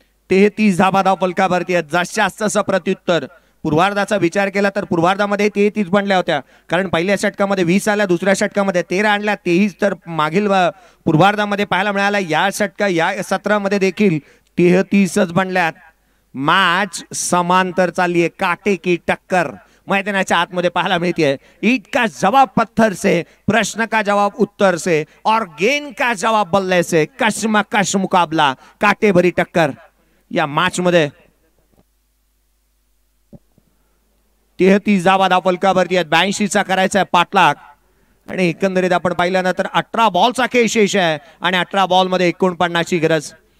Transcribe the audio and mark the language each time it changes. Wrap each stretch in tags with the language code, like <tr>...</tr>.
<mr>ते 30 धावा धावफलकावरती आहेत. जास्तीत जास्त प्रत्युत्तर. पूर्वार्धाचा विचार केला तर पूर्वार्धामध्ये 33 बनल्या होत्या, कारण पहिल्या षटकामध्ये 20 आल्या, दुसऱ्या षटकामध्ये 13 आणल्या. 23 तर मागील पूर्वार्धामध्ये पाहायला मिळाला. या सत्रामध्ये देखील 33च बनल्यात. मॅच समांतर चालली आहे.</mr> <hi>काटे की टक्कर</hi> <mr>मैदानाच्या आतमध्ये पाहायला मिळते.</mr> <hi>ईट का जवाब पत्थर से, प्रश्न का जवाब उत्तर से और गेंद का जवाब बल्ले से.</hi> <mr>कशमकश मुकाबला, काटे भरी टक्कर या मॅच मध्ये. 33 धावा धाव फलकावरती आहेत. 82चा करायचा आहे पाठलाग. आणि एकंदरीत आपण पाहिल्यानंतर 18 बॉलचा खेळ शेष आहे आणि 18 बॉल मध्ये 49ची गरज.</mr>